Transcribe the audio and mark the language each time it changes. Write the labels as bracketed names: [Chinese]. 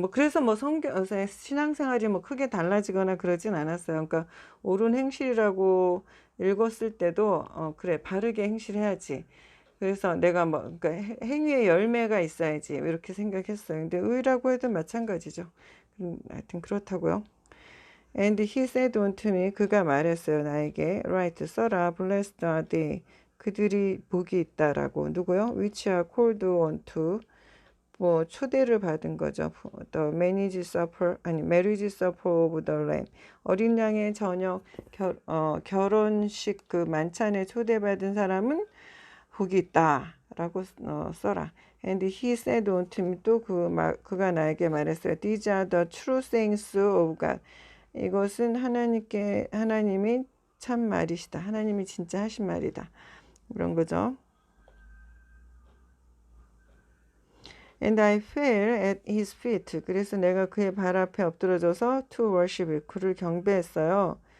[Korean] 그래서 신앙생활이 크게 달라지거나 그러진 않았어요. 그러니까 옳은 행실이라고 읽었을 때도 그래 바르게 행실해야지. 그래서 내가 그러니까 행위의 열매가 있어야지 이렇게 생각했어요. 근데 의라고 해도 마찬가지죠. 하여튼 그렇다고요. [English] And he said unto me, [Korean] 그가 말했어요 나에게, [English] Write, [Korean] 써라, [English] blessed are they, [Korean] 그들이 복이 있다라고. 누구요? [English] Which are called unto, [Korean] 초대를 받은 거죠. [English] The marriage supper of the Lamb. [Korean] 어린 양의 저녁 결혼식 그 만찬에 초대받은 사람은 복이 있다라고 써라. [English] And he said unto me, [Korean] 또 그가 나에게 말했어요. [English] These are the true sayings of God. [Korean] 이것은 하나님이 참 말이시다. 하나님이 진짜 하신 말이다. 그런 거죠. [English] And I fell at his feet. [Korean] 그래서 내가 그의 발 앞에 엎드러져서 [English] to worship, [Korean] 그를 경배했어요.